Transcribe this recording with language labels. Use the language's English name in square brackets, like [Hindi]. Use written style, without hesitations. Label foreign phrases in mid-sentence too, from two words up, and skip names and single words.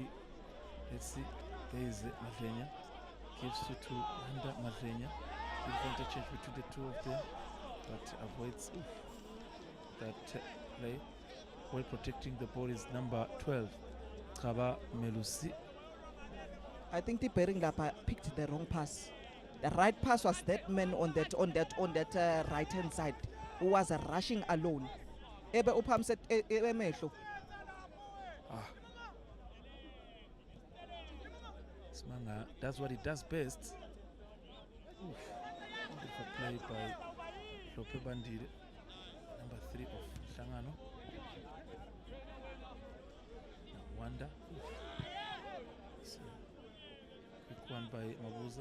[English] Let's see, there is Nhlangano, gives to Wanda Nhlangano, good interchange between the two of them, but avoids that play. Well protecting the ball is number 12, Kaba Melusi. I think the Bering Lapa picked the wrong pass. The right pass was that man on that right hand side who was rushing alone. [Swati] Ebe uphamse emehlo. [English] Smanga, that's what he does best. Oof. Wonderful play by Lope Bandile, number 3 of Nhlangano. Wanda. It's a quick one by Mabuza.